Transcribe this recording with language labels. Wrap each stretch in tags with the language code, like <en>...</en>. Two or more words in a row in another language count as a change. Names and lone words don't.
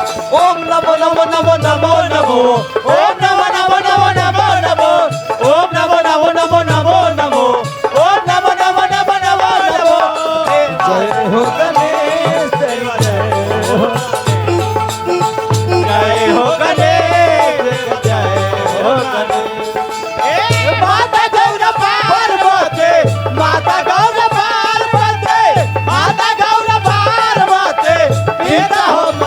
<sa>ओम नमो नमो नमो नमो नमो ओम नमो नमो नमो नमो नमो ओम नमो नमो नमो नमो नमो ओम नमो नमो नमो नमो नमो</sa> <hi>जय हो गणेश तेरी जय हो गणेश जय हो गणेश माता गौर पार्वती माता गौर पार्वती माता गौर पार्वती पिता हो</hi>